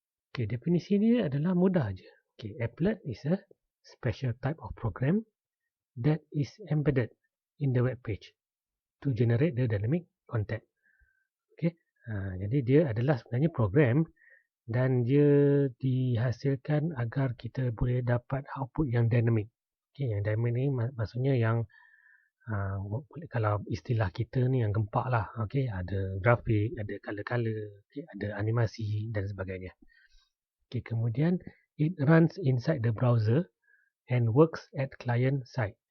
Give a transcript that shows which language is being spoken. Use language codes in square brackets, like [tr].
[ms] Okey, definisi ni adalah mudah aja. [en] Okey, applet is a special type of program that is embedded in the web page to generate the dynamic content. [ms] Okey, jadi dia adalah sebenarnya program dan dia dihasilkan agar kita boleh dapat output yang dynamic. Okey, yang dynamic ni maksudnya yang kalau istilah kita ni yang gempak lah. Okey, ada grafik, ada color-color, okay, ada animasi dan sebagainya. Okey, kemudian [en] it runs inside the browser and works at client side.